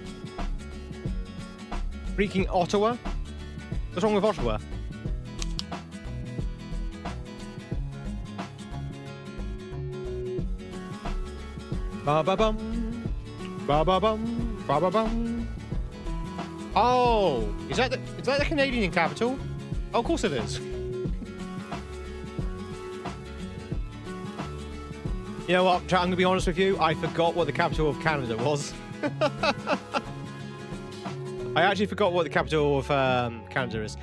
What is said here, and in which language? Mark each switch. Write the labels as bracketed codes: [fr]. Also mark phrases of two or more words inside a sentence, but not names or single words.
[en] Freaking Ottawa. What's wrong with Ottawa? Ba ba bum. Ba ba bum. Ba ba bum. Oh, is that the Canadian capital? Oh, of course it is. You know what, chat, I'm gonna be honest with you. I forgot what the capital of Canada was. I actually forgot what the capital of Canada is.